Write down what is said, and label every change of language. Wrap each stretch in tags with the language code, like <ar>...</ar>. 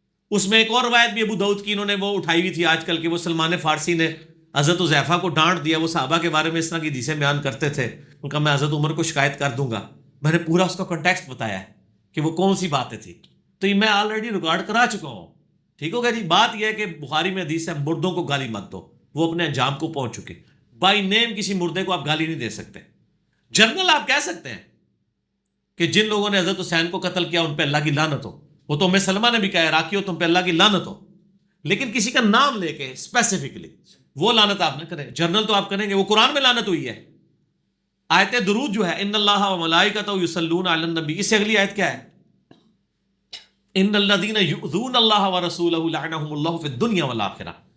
<ur>اس میں ایک اور روایت بھی ابو داؤد کی انہوں نے وہ اٹھائی ہوئی تھی آج کل, کہ وہ سلمان فارسی نے حضرت حذیفہ کو ڈانٹ دیا, وہ صحابہ کے بارے میں اس طرح کی حدیثیں بیان کرتے تھے, ان کا میں حضرت عمر کو شکایت کر دوں گا. میں نے پورا اس کا کنٹیکسٹ بتایا ہے کہ وہ کون سی باتیں تھی. تو یہ میں آلریڈی ریکارڈ کرا چکا ہوں. ٹھیک ہوگا جی. بات یہ ہے کہ بخاری میں حدیث ہے مردوں کو گالی مت دو, وہ اپنے انجام کو پہنچ چکے. بائی نیم کسی مردے کو آپ گالی نہیں دے سکتے. جنرل آپ کہہ سکتے ہیں کہ جن لوگوں نے حضرت حسین کو قتل کیا ان پہ اللہ کی لعنت ہو, وہ تو ام سلمہ نے بھی کہا ہے راکیو تم پہ اللہ کی لعنت ہو, لیکن کسی کا نام لے کے اسپیسیفکلی وہ لعنت آپ نہ کریں. جنرل تو آپ کریں گے, وہ قرآن میں لعنت ہوئی ہے. آیت درود جو ہے</ur> <ar>ان اللہ و ملائکتہ یصلون علی النبی,</ar> <ur>اس سے اگلی آیت کیا ہے؟</ur> <ar>ان الذین یؤذون اللہ ورسولہ لعنہم اللہ فی الدنیا والآخرہ.</ar>